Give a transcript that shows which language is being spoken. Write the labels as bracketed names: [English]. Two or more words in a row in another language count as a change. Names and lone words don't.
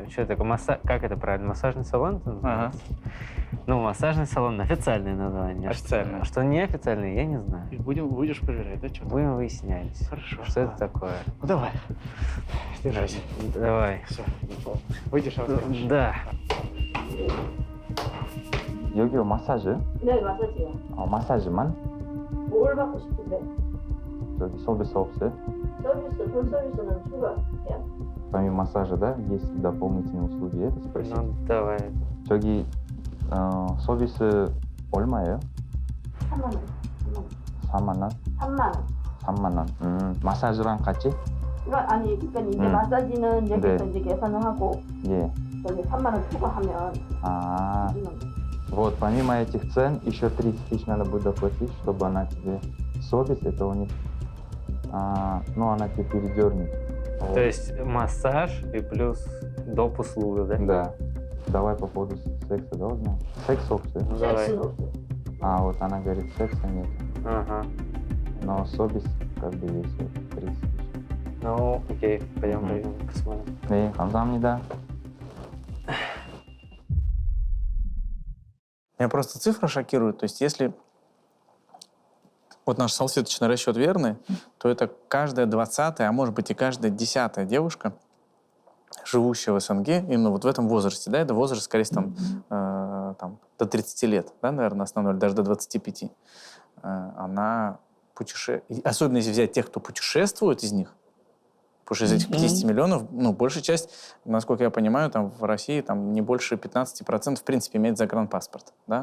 [Russian] Что это такое? Как это правильно? Массажный салон? Это называется? Ну, массажный салон — официальное название. Официальное. Что неофициальное, я не знаю. И будешь проверять, да, что? Будем выяснять. Хорошо. Что это такое? Ну, давай. Держись. Давай. Все. Выйдешь, Да. [Korean] 여기 마사지? 네, 마사지요. 마사지만? 뭘 받고 싶은데? 저기 서비스 없어요? 서비스, 돈 서비스는 추가해요? [Russian] Помимо массажа, да, есть дополнительные услуги, это спросить? Ну, давай. [Korean] 저기 서비스 얼마예요? 3만 원. 4만 원? 3만 원. 3만 원. 마사지랑 같이? 아니, 그러니까 이제 마사지는 여기서 네. 이제 계산을 하고 예. 여기 3만 원 추가하면 주는 거. [Russian] Вот, помимо этих цен, еще 30 тысяч надо будет доплатить, чтобы она тебе... Совесть, это у них... ну, она тебе передернет. То есть массаж и плюс доп. Услуга, да? Да. Давай по поводу секса, да, узнаем? Секс опция? Ну, давай. сек스는 없어요. Вот она говорит, секса нет. Ага. Но совесть как бы есть, вот, 30 тысяч. Ну, окей, пойдем посмотрим. [Korean] 네, 감사합니다. [Russian] Меня просто цифра шокирует. То есть, если вот наш салфеточный расчет верный, то это каждая 20-я, а может быть и каждая 10-я девушка, живущая в СНГ, именно вот в этом возрасте, да, это возраст, скорее всего, там, до 30 лет, да, наверное, основной, или даже до 25, она путешествует, особенно если взять тех, кто путешествует из них, потому что из этих 50 миллионов, ну, большая часть, насколько я понимаю, там в России там не больше 15% в принципе имеет загранпаспорт, да?